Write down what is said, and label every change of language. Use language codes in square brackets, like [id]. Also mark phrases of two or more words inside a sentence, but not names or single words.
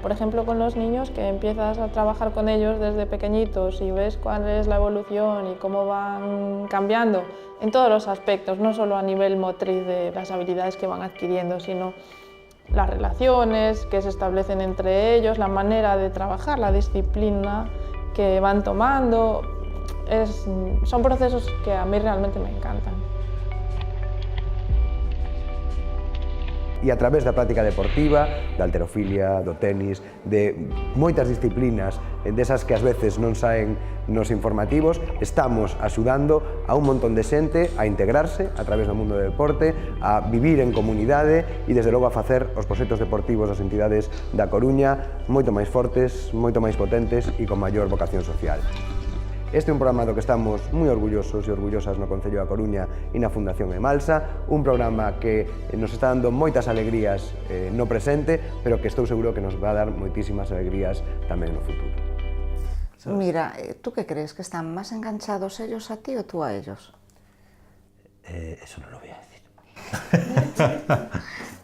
[es] Por ejemplo, con los niños, que empiezas a trabajar con ellos desde pequeñitos y ves cuál es la evolución y cómo van cambiando en todos los aspectos, no solo a nivel motriz de las habilidades que van adquiriendo, sino las relaciones que se establecen entre ellos, la manera de trabajar, la disciplina que van tomando. Son procesos que a mí realmente me encantan. [gl] E a través da práctica deportiva, da halterofilia, do tenis, de moitas disciplinas desas que ás veces non saen nos informativos, estamos axudando a un montón de xente a integrarse a través do mundo do deporte, a vivir en comunidade e, desde logo, a facer os proxectos deportivos das entidades da Coruña moito máis fortes, moito máis potentes e con maior vocación social. Este é un programa do que estamos moi orgullosos e orgullosas no Concello da Coruña e na Fundación Emalsa, un programa que nos está dando moitas alegrías no presente, pero que estou seguro que nos [es] va a dar [gl] moitísimas alegrías tamén no futuro. [es] Mira, ¿tú qué crees? ¿Que están más enganchados ellos a ti o tú a ellos? Eso no lo voy a decir.